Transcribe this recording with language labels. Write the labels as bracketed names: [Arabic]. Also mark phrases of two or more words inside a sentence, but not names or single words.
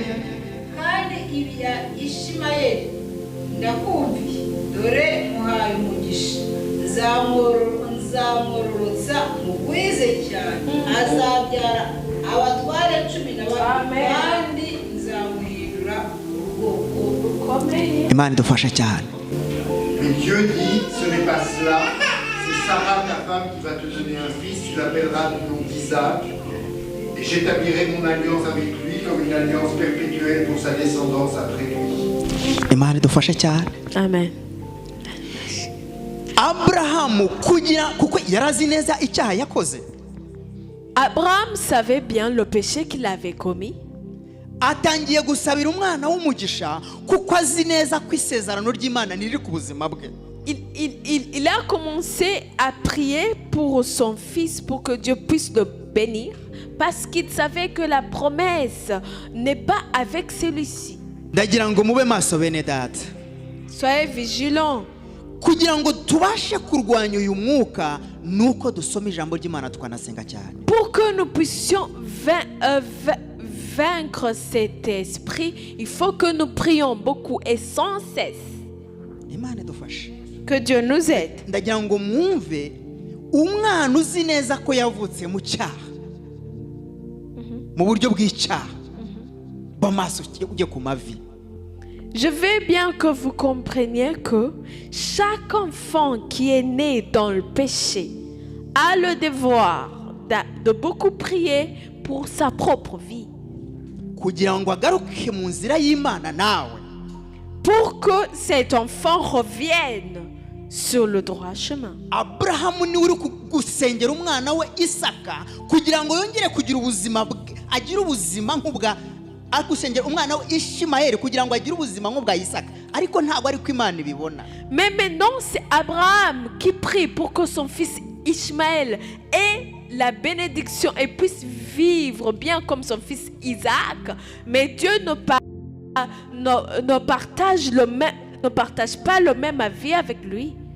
[Kinyarwanda] Kandi ibya Ishimayeli ndakumviye dore muhaye umugisha nzamwororotsa mugwize cyane azabyara abatware 12 kandi nzamuhindura ubwoko bukomeye. Imana idufasha cyane. [French] Mais Dieu dit, ce n'est pas cela, c'est Sarah ta femme qui va te donner un fils, tu l'appelleras du nom d'Isaac, et j'établirai mon alliance avec lui comme une alliance perpétuelle pour sa descendance après lui. [Kinyarwanda] Imana idufasha cyane. Amen. Abrahamu kuko yarazi neza icyaha yakoze. [French] Abraham savait bien le péché qu'il avait commis. [Kinyarwanda] atangiye gusabira umwana w'umugisha kuko azi neza ko isezerano ry'Imana riri ku buzima bwe. [French] Il a commencé à prier pour son fils pour que Dieu puisse le bénir parce qu'il savait que la promesse n'est pas avec celui-ci. [Kinyarwanda] Ndagira ngo mube maso bene data. [French] Soyez vigilants. [Kinyarwanda] Kugira ngo tubashe kurwanya uyu mwuka nuko dusoma ijambo ry'Imana tukanasenga cyane. [French] Pour que nous puissions vaincre cet esprit, il faut que nous prions beaucoup et sans cesse. [Kinyarwanda] Imana idufashe. [French] Que Dieu nous aide. [Kinyarwanda] Ndagira ngo mwumve umwana uzi neza ko yavutse mu cyaha mu buryo bw'icyaha bamaso ujye ku mavi. [French] Je veux bien que vous compreniez que chaque enfant qui est né dans le péché a le devoir de beaucoup prier pour sa propre vie. [Kinyarwanda] Kugira ngo agaruke mu nzira y'Imana nawe. [French] Pour que cet enfant revienne sur le droit chemin. [Kinyarwanda] Abrahamu ni uri gusengera umwana we Isaka kugira ngo yongere kugira ubuzima agire ubuzima nk'ubwa agusengera umwana we Ishimayeli kugira ngo agire ubuzima nk'ubwa Isaka ariko ntabwo ari ko Imana ibibona. [French] Mais maintenant c'est Abraham qui prie pour que son fils Ishmaël ait la bénédiction et puisse vivre bien comme son fils Isaac, mais Dieu ne partage pas le même avis avec lui.